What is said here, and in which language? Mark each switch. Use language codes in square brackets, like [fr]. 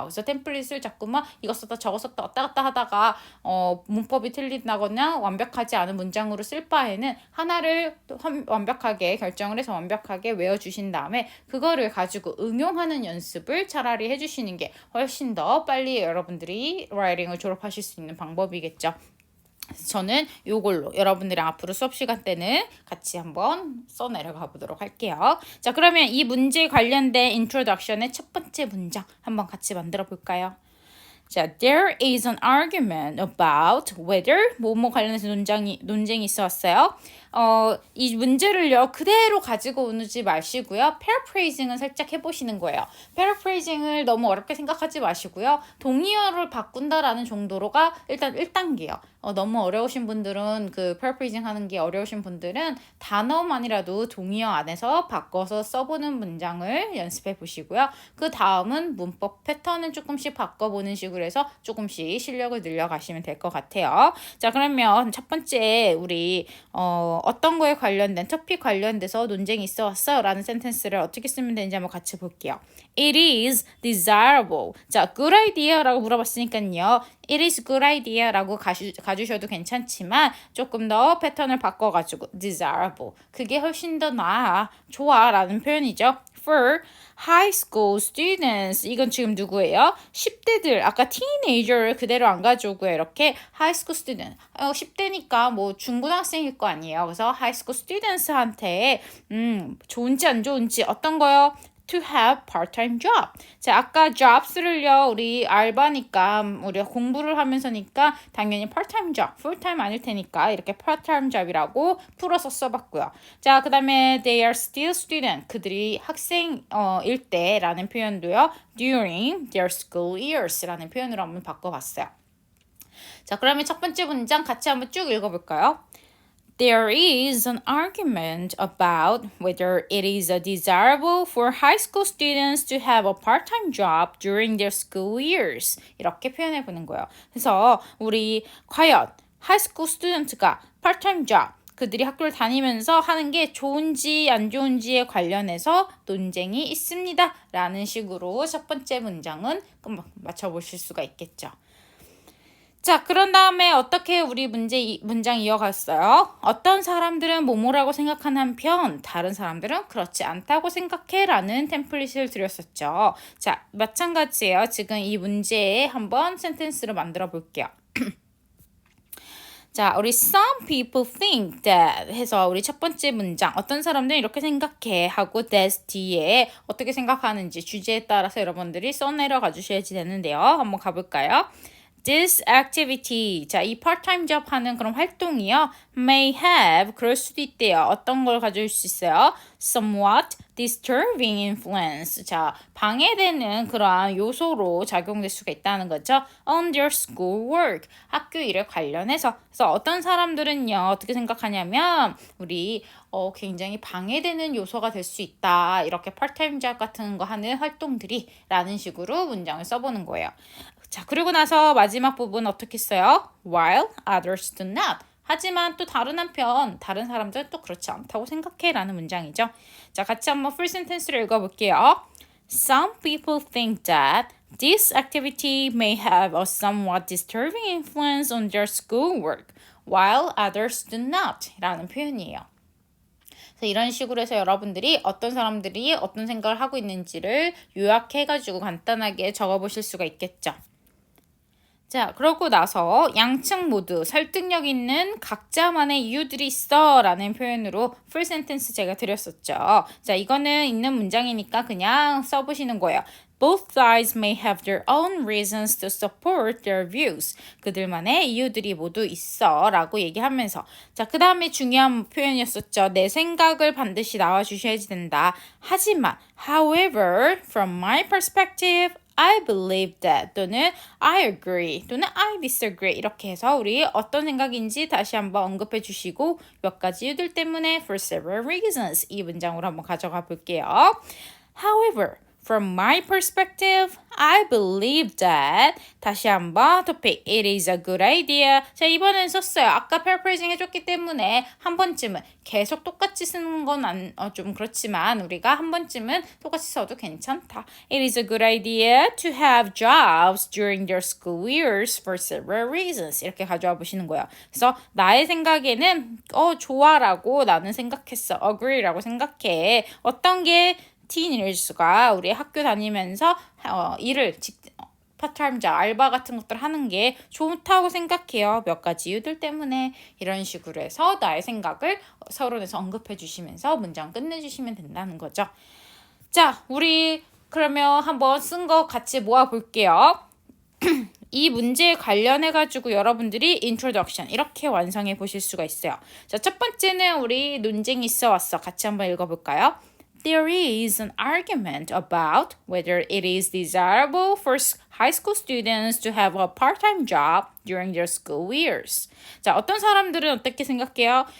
[ko] 그래서 템플릿을 자꾸만 이거 썼다 저거 썼다 왔다 갔다 하다가 문법이 틀린다거나 완벽하지 않은 문장으로 쓸 바에는 하나를 완벽하게 결정을 해서 완벽하게 외워주신 다음에 그거를 가지고 응용하는 연습을 차라리 해주시는 게 훨씬 더 빨리 여러분들이 라이팅을 졸업하실 수 있는 방법이겠죠. 저는 요걸로 여러분들이랑 앞으로 수업 시간 때는 같이 한번 써내려가 보도록 할게요. 자, 그러면 이 문제에 관련된 introduction의 첫 번째 문장 한번 같이 만들어 볼까요? 자, [en] there is an argument about whether [ko] 뭐뭐 관련해서 논쟁이 있었어요. 이 문제를요, 그대로 가지고 오지 마시고요. paraphrasing은 살짝 해보시는 거예요. paraphrasing을 너무 어렵게 생각하지 마시고요. 동의어를 바꾼다라는 정도로가 일단 1단계예요. 너무 어려우신 분들은 그 paraphrasing 하는 게 어려우신 분들은 단어만이라도 동의어 안에서 바꿔서 써보는 문장을 연습해 보시고요. 그 다음은 문법 패턴을 조금씩 바꿔보는 식으로 해서 조금씩 실력을 늘려가시면 될 것 같아요. 자, 그러면 첫 번째 우리 어떤 거에 관련된 토픽 관련돼서 논쟁이 있어 왔어 라는 센텐스를 어떻게 쓰면 되는지 한번 같이 볼게요. [en] It is desirable. [ko] 자, good idea라고 물어봤으니까요. [en] It is good idea [ko] 라고 가주셔도 괜찮지만 조금 더 패턴을 바꿔가지고 desirable. 그게 훨씬 더 나아, 좋아 라는 표현이죠. [en] For high school students. [ko] 이건 지금 누구예요? 10대들. 아까 teenager를 그대로 안 가져오고요. 이렇게 high school student. 10대니까 뭐 중고등학생일 거 아니에요. 그래서 high school students한테 좋은지 안 좋은지 어떤 거요? [en] to have part-time job. [ko] 자, 아까 jobs를요, 우리 알바니까, 우리가 공부를 하면서니까 당연히 part-time job, full-time 아닐 테니까 이렇게 part-time job이라고 풀어서 써봤고요. 자, 그 다음에 [en] they are still student. [ko] 그들이 학생일 때라는 표현도요, [en] during their school years [ko] 라는 표현으로 한번 바꿔봤어요. 자, 그러면 첫 번째 문장 같이 한번 쭉 읽어볼까요? [en] There is an argument about whether it is desirable for high school students to have a part-time job during their school years. [ko] 이렇게 표현해 보는 거예요. 그래서 우리 과연 하이스쿨 스튜던트가 part-time job 그들이 학교를 다니면서 하는 게 좋은지 안 좋은지에 관련해서 논쟁이 있습니다. 라는 식으로 첫 번째 문장은 맞춰보실 수가 있겠죠. 자, 그런 다음에 어떻게 우리 문장 이어갔어요? 어떤 사람들은 뭐뭐라고 생각하는 한편 다른 사람들은 그렇지 않다고 생각해 라는 템플릿을 드렸었죠. 자, 마찬가지예요. 지금 이 문제에 한번 센텐스를 만들어 볼게요. 자, 우리 [en] some people think that [ko] 해서 우리 첫 번째 문장 어떤 사람들은 이렇게 생각해 하고 that 뒤에 어떻게 생각하는지 주제에 따라서 여러분들이 써내려가 주셔야지 되는데요. 한번 가볼까요? [en] This activity, [ko] 자, 이 part-time job 하는 그런 활동이요. [en] may have, [ko] 그럴 수도 있대요. 어떤 걸 가져올 수 있어요? [en] somewhat disturbing influence. [ko] 자, 방해되는 그러한 요소로 작용될 수가 있다는 거죠. [en] on their school work, [ko] 학교 일에 관련해서. 그래서 어떤 사람들은요, 어떻게 생각하냐면, 우리 굉장히 방해되는 요소가 될 수 있다. 이렇게 part-time job 같은 거 하는 활동들이 라는 식으로 문장을 써보는 거예요. 자, 그리고 나서 마지막 부분 어떻게 써요? [en] While others do not. [ko] 하지만 또 다른 한편, 다른 사람들은 또 그렇지 않다고 생각해 라는 문장이죠. 자, 같이 한번 풀 센텐스를 읽어볼게요. [en] Some people think that this activity may have a somewhat disturbing influence on their schoolwork, while others do not [ko] 라는 표현이에요. 그래서 이런 식으로 해서 여러분들이 어떤 사람들이 어떤 생각을 하고 있는지를 요약해가지고 간단하게 적어보실 수가 있겠죠. 자, 그러고 나서 양측 모두 설득력 있는 각자만의 이유들이 있어 라는 표현으로 풀 센텐스 제가 드렸었죠. 자, 이거는 있는 문장이니까 그냥 써보시는 거예요. [en] Both sides may have their own reasons to support their views. [ko] 그들만의 이유들이 모두 있어 라고 얘기하면서 자, 그 다음에 중요한 표현이었었죠. 내 생각을 반드시 나와주셔야지 된다. 하지만 [en] however, from my perspective, I believe that [ko] 또는 [en] I agree [ko] 또는 [en] I disagree [ko] 이렇게 해서 우리 어떤 생각인지 다시 한번 언급해 주시고 몇 가지 이유들 때문에 [en] for several reasons [ko] 이 문장으로 한번 가져가 볼게요. [en] However, from my perspective, I believe that [ko] 다시 한번 [en] topic it is a good idea. [ko] 자, 이번엔 썼어요. 아까 paraphrasing 해줬기 때문에 한 번쯤은 계속 똑같이 쓰는 건 좀 그렇지만 우리가 한 번쯤은 똑같이 써도 괜찮다. [en] It is a good idea to have jobs during their school years for several reasons. [ko] 이렇게 가져와 보시는 거예요. 그래서 나의 생각에는 좋아라고 나는 생각했어. agree라고 생각해. 어떤 게 teenagers가 우리 학교 다니면서 일을 파트타임 잡, 알바 같은 것들 하는 게 좋다고 생각해요. 몇 가지 이유들 때문에 이런 식으로 해서 나의 생각을 서론에서 언급해 주시면서 문장 끝내주시면 된다는 거죠. 자, 우리 그러면 한번 쓴 거 같이 모아볼게요. 이 문제에 관련해가지고 여러분들이 introduction 이렇게 완성해 보실 수가 있어요. 자, 첫 번째는 우리 논쟁이 있어 왔어. 같이 한번 읽어볼까요? [en] There is an argument about whether it is desirable for high school students to have a part-time job during their school years. [ko] 자, 어떤 사람들은 어떻게 생각해요?